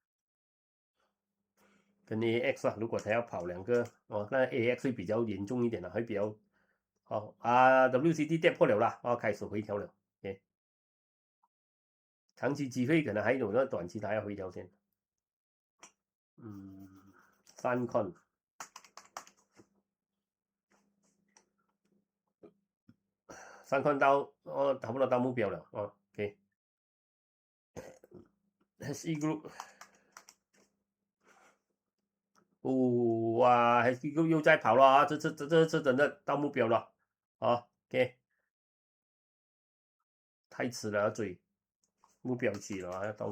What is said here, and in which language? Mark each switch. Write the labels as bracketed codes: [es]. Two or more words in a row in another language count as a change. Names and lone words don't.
[zh] 跟 AX 啊，如果它要跑兩個哦，那 AX 會比較嚴重一點了，會比較好啊。WCD 跌破了啦，哦，開始回調了。OK， 長期機會可能還有，那短期它要回調先。Suncon。Suncon 到哦，差不多到目標了哦 ，OK。SE Group。哇 ，SE Group 又在跑了啊！這真的到目標了啊 ，OK。太遲了，要追目標期了啊，要到